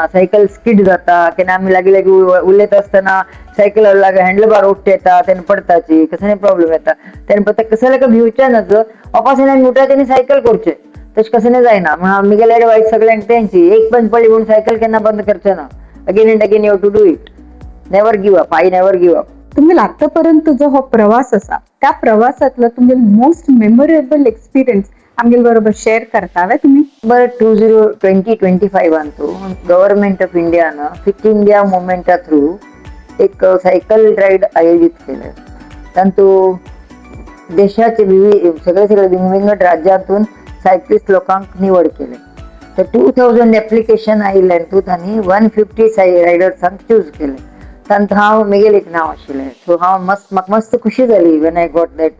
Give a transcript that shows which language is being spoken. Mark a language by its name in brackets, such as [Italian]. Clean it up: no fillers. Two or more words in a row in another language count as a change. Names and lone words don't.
[Konkani] सायकल स्किड जाता, केन्ना आमी लागीं उलयता आसतना सायकल लागे हँडलबार उठ्ठे येता तेन्ना पडटाची, कसलें प्रॉब्लम येता. तेन्ना कसलें भिवचें ना, वापस येवन उठाचें आनी सायकल करचें, तशें कसलें जायना. म्हणून आमगेले एडवायस सगळ्यांक तेंची, एक पण पडली म्हणून सायकल केन्ना बंद करचें ना. [English] again and again you have to do it. Never give up. I never give up. [Konkani] तुम्ही आतापर्यंत जो हो प्रवास असा त्या प्रवासातला तुमचे [English] most memorable experience [Konkani] आमगे बरोबर शेअर करतावे तुम्ही? बरं 2025 आणतो गव्हर्नमेंट ऑफ इंडियानं फिट इंडिया मुवमेंटा थ्रू एक [English] cycle ride [Konkani] आयोजित केलं. तातूंत देशाचे सगळे वेगवेगळ्या राज्यांतून सायक्लिस्ट लोकांक निवड केले तर 2000 एप्लिकेशन आयिल्ले तू तांणी 150 रायडर्सांक चूज केले. तांत हांव म्हगेलें एक नांव आशिल्लें. सो हांव म्हाका मस्त खुशी जाली [English] when I got that.